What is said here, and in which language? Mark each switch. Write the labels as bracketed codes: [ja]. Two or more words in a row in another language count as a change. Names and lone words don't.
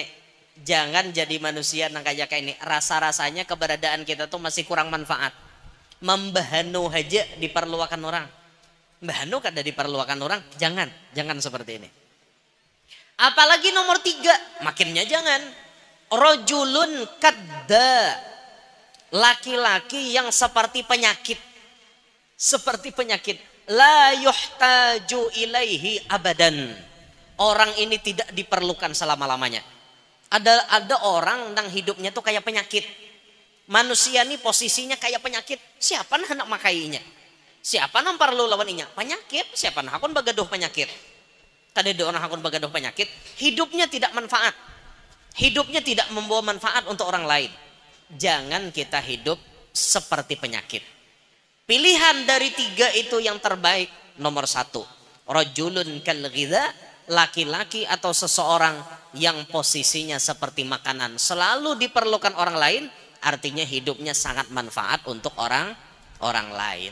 [id] Jangan jadi manusia nang kayak ini. Rasa-rasanya keberadaan kita tuh masih kurang manfaat. Membahanu aja diperlukan orang. Mbahanu kada diperlukan orang, jangan seperti ini. Apalagi nomor 3, makinnya jangan. [ar] رجل كالداء. [id] Laki-laki yang seperti penyakit. Seperti penyakit. [ar] لا يحتاج إليه أبدا. [id] Orang ini tidak diperlukan selama-lamanya. Ada orang yang hidupnya tuh kayak penyakit. Manusia ini posisinya kayak penyakit. [bjn] Siapa nak hendak makainya? Siapa nak perlu lawan inya? Penyakit. Siapa nak hakun bagaduh penyakit? Kada ada orang hakun bagaduh penyakit. [id] Hidupnya tidak manfaat. Hidupnya tidak membawa manfaat untuk orang lain. Jangan kita hidup seperti penyakit. Pilihan dari 3 itu yang terbaik. [ar] Nomor 1. رجل كالغذاء. [id] Laki-laki atau seseorang yang posisinya seperti makanan selalu diperlukan orang lain, artinya hidupnya sangat manfaat untuk orang lain.